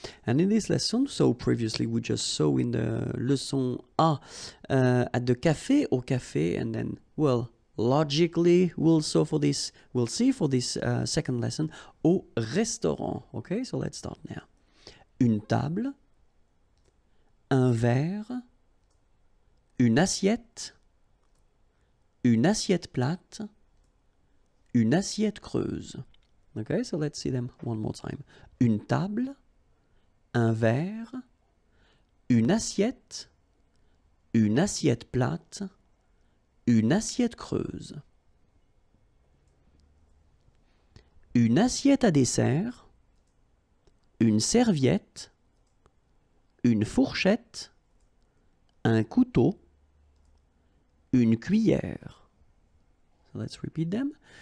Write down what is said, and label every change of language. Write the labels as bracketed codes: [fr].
[en] And in this lesson, so previously we just saw in the leçon A at the café, [fr] au café, [en] and then, well, logically we'll see for this second lesson, [fr] au restaurant. [en] Okay, so let's start now. [fr] Une table, un verre, une assiette plate, une assiette creuse. [en] Okay, so let's see them one more time. [fr] Une table, un verre, une assiette plate, une assiette creuse. Une assiette à dessert, une serviette, une fourchette, un couteau, une cuillère. [en] So let's repeat them.